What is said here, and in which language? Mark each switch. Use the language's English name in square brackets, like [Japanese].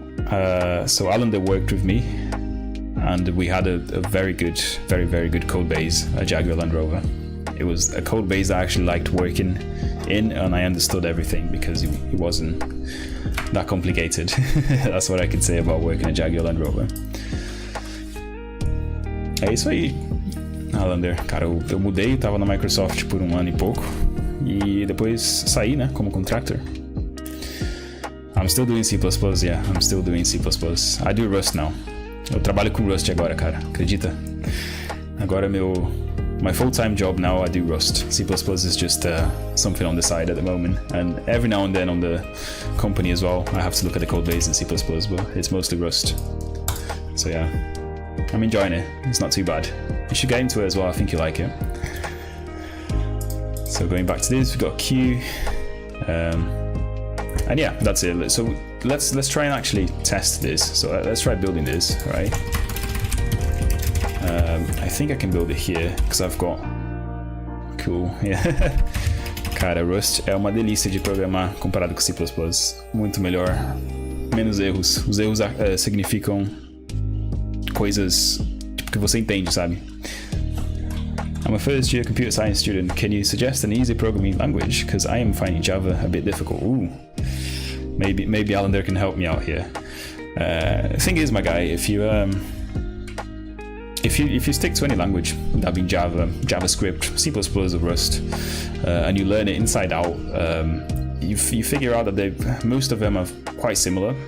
[English] But so Alan worked with me, and we had a very good, very good code base, a Jaguar Land Rover. It was a code base I actually liked working in, and I understood everything because he wasn't that complicated. That's what I could say about working a Jaguar Land Rover. [Portuguese] É isso aí, Alander. Cara, eu mudei, tava na Microsoft por 1 ano e pouco. E depois saí, né, como contractor. [English] I'm still doing C++, yeah, I'm still doing C++. I do Rust now. [Portuguese] Eu trabalho com Rust agora, cara, acredita? Agora [English] my full-time job now, I do Rust. C++ is just something on the side at the moment. And every now and then on the company as well, I have to look at the code base in C++, but it's mostly Rust. So yeah, I'm enjoying it. It's not too bad. You should get into it as well, I think you like it. So going back to this, we've got Q. And yeah, that's it. So let's try and actually test this. So let's try building this, right? I think I can build it here because I've got cool. Yeah. [Portuguese] Cara, Rust é uma delícia de programar comparado com C++. Muito melhor, menos erros. Os erros significam coisas tipo, que você entende, sabe? [English] I'm a first year computer science student. Can you suggest an easy programming language? Because I am finding Java a bit difficult. Ooh. Maybe Alan there can help me out here. The thing is, my guy, if you stick to any language, that being Java, JavaScript, C++, or Rust, and you learn it inside out, you figure out that most of them are quite similar.